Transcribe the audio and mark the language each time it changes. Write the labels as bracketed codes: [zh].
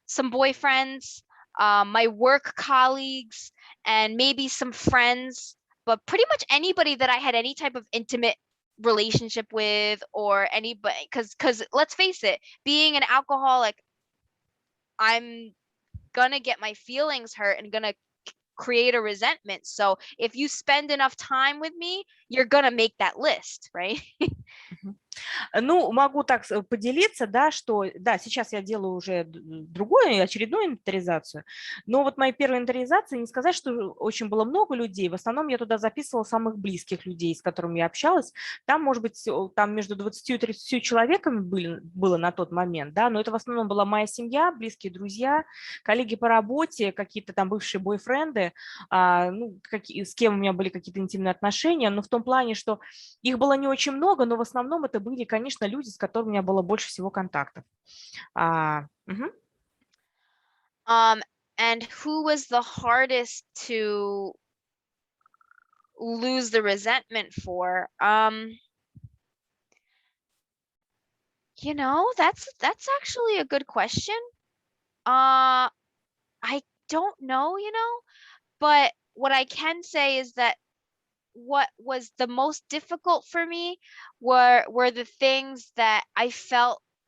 [en] boyfriends, my work colleagues, and maybe some friends, but pretty much anybody that I had any type of intimate relationship with, or anybody, because let's face it, being an alcoholic, I'm gonna get my feelings hurt and gonna create a resentment. So if you spend enough time with me, you're gonna make that list, right? [ru] Ну, могу так поделиться, да, что, да, сейчас я делаю уже другую, очередную инвентаризацию, но вот моей первой инвентаризации не сказать, что очень было много людей, в основном я туда записывала самых близких людей, с которыми я общалась, там, может быть, там между 20 и 30 человеками было на тот момент, да, но это в основном была моя семья, близкие друзья, коллеги по работе, какие-то там бывшие бойфренды, ну, с кем у меня были какие-то интимные отношения, но в том плане, что их было не очень много, но в основном это были, конечно, люди, с которыми у меня было больше всего контактов. [en] And who was the hardest to lose the resentment for? You know, that's actually a good question. I don't know, you know, but what I can say is that what was the most difficult for me were the things that I felt